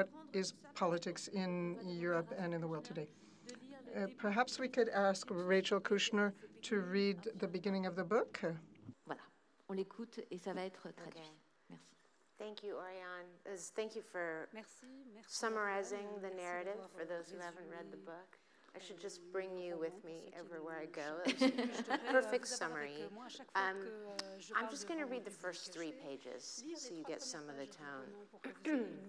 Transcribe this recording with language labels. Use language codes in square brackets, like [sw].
[en] What is politics in Europe and in the world today? Perhaps we could ask Rachel Kushner to read the beginning of the book. [fr] Voilà, on l'écoute et ça va être traduit. Merci. [en] Thank you, Oriane. Thank you for summarizing the narrative for those who haven't read the book. I should just bring you with me everywhere I go. It's a perfect summary. I'm just going to read the first 3 pages so you get some of the tone.